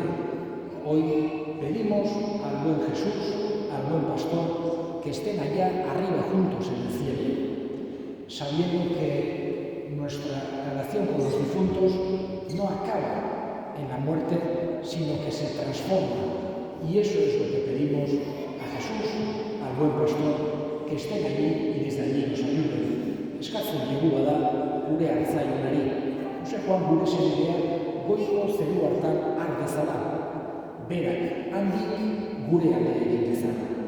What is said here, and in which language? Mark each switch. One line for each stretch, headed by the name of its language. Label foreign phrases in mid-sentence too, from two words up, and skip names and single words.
Spanish: Hoy pedimos al buen Jesús, al buen pastor, que estén allá arriba juntos en el cielo, sabiendo que nuestra relación con los difuntos no acaba en la muerte, sino que se transforma. Y eso es lo que pedimos a Jesús, al buen pastor, que estén allí y desde allí nos ayuden.
Basque: Eskatzen digu da gure hartzailari. Jose Juan gure senidea goiko zeru hartan har dezala. Berak handik gure alde egin dezala.